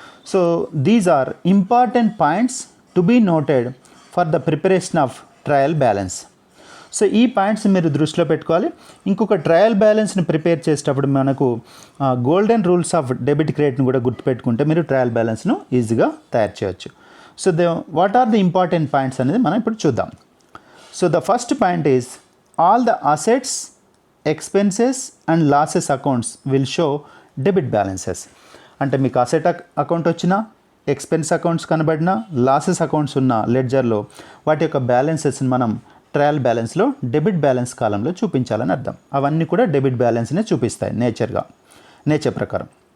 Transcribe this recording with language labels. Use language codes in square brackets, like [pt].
[en] So these are important points to be noted for the preparation of trial balance. [te] So ఈ points మీరు దృష్టిలో పెట్టుకోవాలి. ఇంకొక trial బ్యాలెన్స్ని prepare చేసేటప్పుడు మనకు గోల్డెన్ రూల్స్ ఆఫ్ డెబిట్ క్రెడిట్ని కూడా గుర్తుపెట్టుకుంటే మీరు ట్రయల్ బ్యాలెన్స్ను ఈజీగా తయారు చేయొచ్చు. [en] so what are the important points [te] అనేది మనం ఇప్పుడు చూద్దాం. [en] So the first point is all the assets, expenses and losses accounts will show debit balances. [te] అంటే మీకు అసెట్ అకౌంట్ వచ్చినా, ఎక్స్పెన్స్ అకౌంట్స్ కనబడినా, లాసెస్ అకౌంట్స్ ఉన్న లెడ్జర్లో వాటి యొక్క బ్యాలెన్సెస్ని మనం ట్రయల్ బ్యాలెన్స్లో డెబిట్ బ్యాలెన్స్ కాలంలో చూపించాలని అర్థం. అవన్నీ కూడా డెబిట్ బ్యాలెన్స్నే చూపిస్తాయి నేచర్ ప్రకారం.